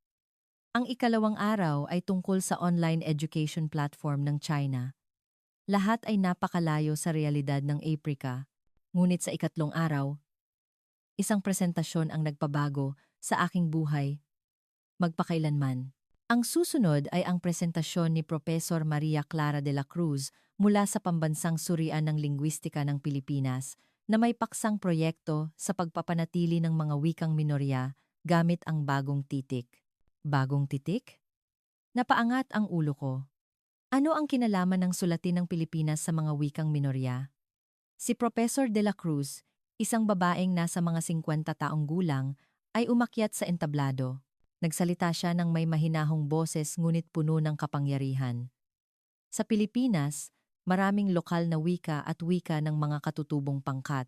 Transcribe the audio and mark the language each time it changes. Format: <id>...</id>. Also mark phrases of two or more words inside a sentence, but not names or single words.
<tl>Ang ikalawang araw ay tungkol sa</tl> <en>online education platform</en> <tl>ng China. Lahat ay napakalayo sa realidad ng Aprika. Ngunit sa ikatlong araw, isang presentasyon ang nagpabago sa aking buhay, magpakailanman. Ang susunod ay ang presentasyon ni Profesor Maria Clara de la Cruz mula sa Pambansang Surian ng Lingwistika ng Pilipinas na may paksang proyekto sa pagpapanatili ng mga wikang minorya gamit ang bagong titik. Bagong titik? Napaangat ang ulo ko. Ano ang kinalaman ng sulatin ng Pilipinas sa mga wikang minorya? Si Professor de la Cruz, isang babaeng nasa mga 50 taong gulang, ay umakyat sa entablado. Nagsalita siya ng may mahinahong boses ngunit puno ng kapangyarihan. Sa Pilipinas, maraming lokal na wika at wika ng mga katutubong pangkat.</tl>